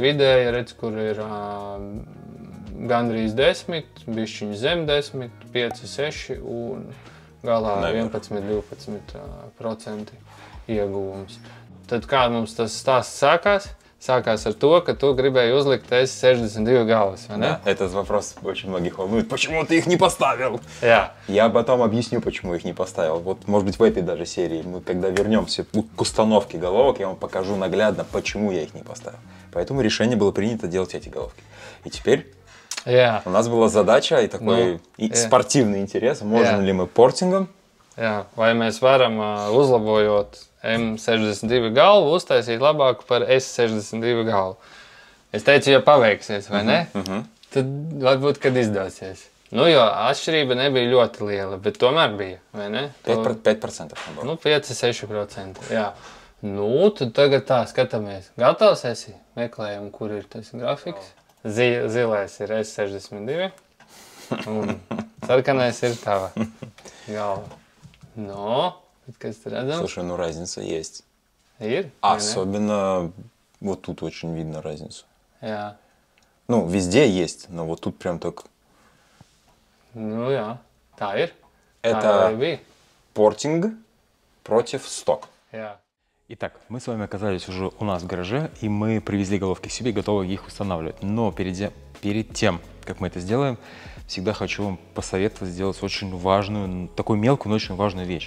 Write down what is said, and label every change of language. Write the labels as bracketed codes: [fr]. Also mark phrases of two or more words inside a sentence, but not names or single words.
[lv] Vidēji redz, kur ir gandrīz 10, bišķiņi zem 10, 5, 6 un galā 11–12% ieguvums. Tad kā mums tas stāsts sākās? Сакās ar то, ka tu gribēji uzlikt S62 galvas, vai не? [ru] Да, этот вопрос очень многих волнует. Почему ты их не поставил? [lv] Jā. [ru] Я потом объясню, почему их не поставил. Вот, может быть, в этой даже серии, мы когда вернемся к установке головок, я вам покажу наглядно, почему я их не поставил. Поэтому решение было принято делать эти головки. И теперь у нас была задача и такой спортивный интерес. Можем ли мы портингом? [lv] Jā, vai mēs varam, uzlabojot M62 galvu, uztaisīt labāku par S62 galvu. Es teicu, ja paveiksies, vai ne? Tad varbūt, kad izdosies. Nu, jo atšķirība nebija ļoti liela, bet tomēr bija, vai ne? 5%. Nu, 5–6%, jā. Nu, tad tagad tā skatāmies. Gatavs esi? Meklējam, kur ir tas grafiks. Zilais ir S62 un sarkanais ir tava galva. Но, kas tur redzams? [ru] Слушай, ну разница есть. [lv] Ir? [ru] Особенно вот тут очень видно разницу. [lv] Jā. [ru] Ну, везде есть, но вот тут прям так. Ну, [lv] jā. Tā ir. [ru] Это портинг против сток. [lv] Jā. [ru] Итак, мы с вами оказались уже у нас в гараже, и мы привезли головки к себе, готовы их устанавливать. Но перед тем, как мы это сделаем, всегда хочу вам посоветовать сделать очень важную, такую мелкую, но очень важную вещь.